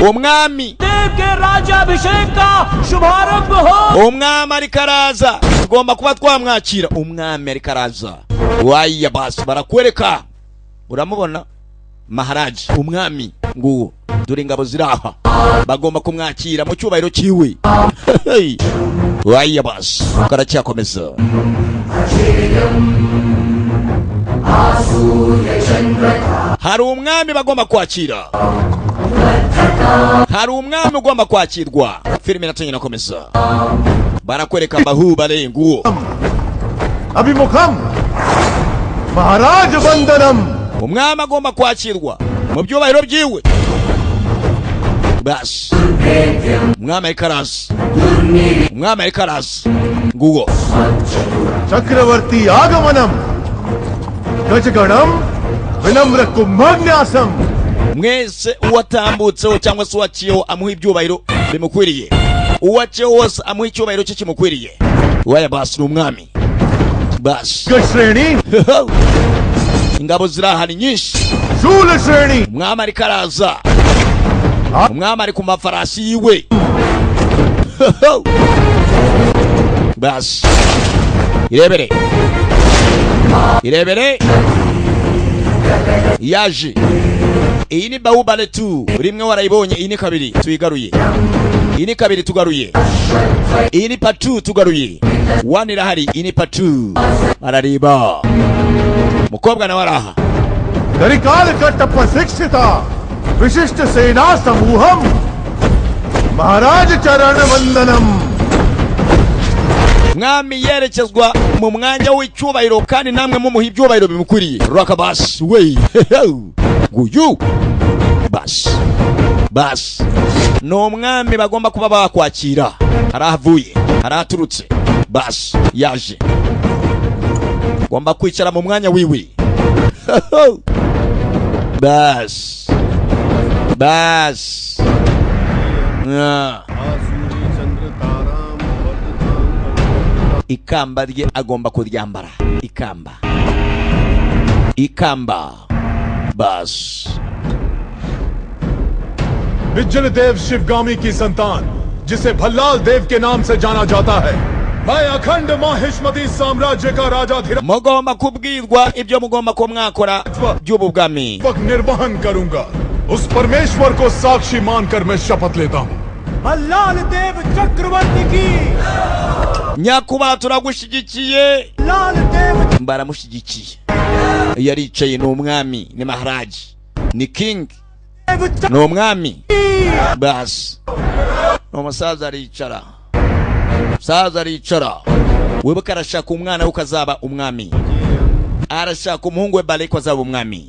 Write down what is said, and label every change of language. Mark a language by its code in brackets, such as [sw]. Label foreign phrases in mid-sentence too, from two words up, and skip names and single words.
[rw] umwami [hi] देव के राज्याभिषेक का शुभारंभ हो। [rw] umwami ariko araza tugomba kuba twamwakira. umwami ariko araza. Waiya boss barakwereka uramubona Maharaji umwami nguwo dore ingabo ziraha bagomba kumwakira mu cyubahiro kiwe. Waiya boss karacyakomeza. Hari umwami bagomba kwakira, hari umwami ugomba kwakirwa. Filime iratangira nakomeza barakwereka Bahubali nguwo [hi] अभिमुखम महाराज वंदनम। [rw] umwami agomba kwakirwa mu byubahiro byiwe. Bas umwami ariko araza, umwami ariko araza nguwo [hi] चक्रवर्ती आगमनम गजगणम विनम्र कुंभन्यासम। [rw] mwese uwatambutseho cyangwa se uwaciyeho amuha ibyubahiro bimukwiriye. Uwaciyeho wose amuha icyubahiro cye kimukwiriye. Waya basi ni umwami. Basi [hi] श्रेणी [rw] ingabo zirahari nyinshi. [hi] शूल श्रेणी [rw] umwami ariko araza, umwami ari ku mafarasi yiwe. Basi irebere irebere yaje. Iyi ni Bahubali 2 rimwe warayibonye, iyi ni kabiri tuyigaruye, iyi ni kabiri tugaruye, iyi ni part 2 tugaruye. 1 irahari, iyi ni part 2 arariba. Mukobwa nawe araha [hi] दरिकाल का तपशिक्षिता विशिष्ट सेना समूहम महाराज चरण वंदनम। [rw] mwami yerekezwa mu mwanya w'icyubahiro kandi namwe mumuha ibyubahiro bimukwiriye. Rakabas we nguyu bas no mwami bagomba kuba bakwakira. Harahavuye haraturutse bas yaje gomba kwicara mu mwanya wiwe. bas ikamba rye agomba kuryambara. ikamba bas [hi] विजल देव शिवगामी की संतान जिसे भल्लाल देव के नाम से जाना जाता है, मैं अखंड माहिष्मती साम्राज्य का राजाधिराज [rw] mugomba kubwirwa ibyo mugomba ko mwakora by'ubu bwami. [hi] निर्वहन करूंगा। उस परमेश्वर को साक्षी मानकर मैं शपथ लेता हूँ। भल्लाल देव चक्रवर्ती की, [rw] nyakubahwa turagushyigikiye. लाल देव baramushyigikiye. Yaricaye, ni umwami, ni maharaji, ni king, ni umwami. Basi umusaza aricara, umusaza aricara. Wibuka arashaka umwana we ukazaba umwami, arashaka umuhungu we Bale ko azaba umwami.